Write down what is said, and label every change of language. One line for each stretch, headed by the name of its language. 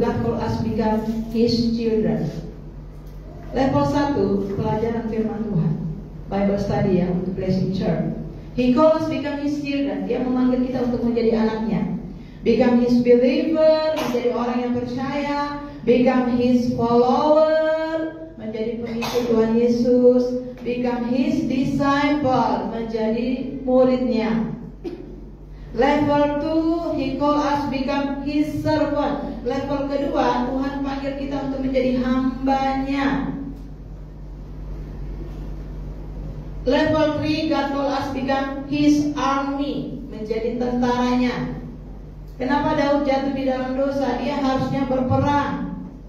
English: God call us become His children. Level 1,
Indonesian: pelajaran firman Tuhan,
English: Bible study ya, untuk Blessing Church. He call us become His children.
Indonesian: Dia memanggil kita untuk menjadi anaknya.
English: Become His believer,
Indonesian: menjadi orang yang percaya.
English: Become His follower,
Indonesian: menjadi pengikut Tuhan Yesus.
English: Become His disciple,
Indonesian: menjadi muridnya.
English: Level 2, He call us become His servant.
Indonesian: Level kedua, Tuhan panggil kita untuk menjadi hambanya.
English: Level 3, God call us become His army,
Indonesian: menjadi tentaranya. Kenapa Daud jatuh di dalam dosa? Dia harusnya berperang.